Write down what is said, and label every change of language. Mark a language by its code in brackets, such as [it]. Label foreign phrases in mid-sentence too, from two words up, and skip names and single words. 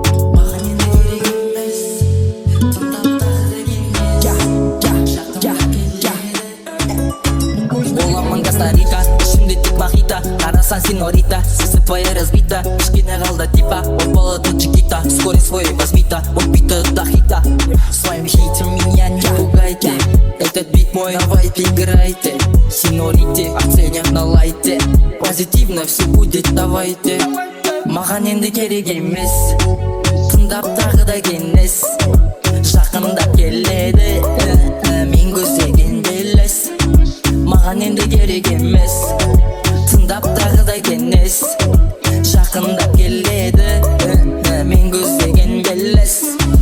[kk] Маған енді керек емес, тыңдап тағы да кеңес. Я, я, я, я. Боламын Коста-Рика, ішімде тек мохито. Қарасаң, сеньорита, сыртвая разбита. Кішкене қалды типа, от болады Чикита. [ru] Вскоре свой возьмита, от бита до хита. Своим хитом меня не пугайте. Этот бит мой, давайте играйте. Сеньорите, оценят на лайте. Позитивно всё будет, давайте. [kk] Маған енді керек емес, тыңдап тағы да кеңес. Жақындап келеді, ә, ә, мен көздеген белес. Маған енді керек емес, тыңдап тағы да кеңес. Жақындап келеді, ә, ә, мен көздеген белес.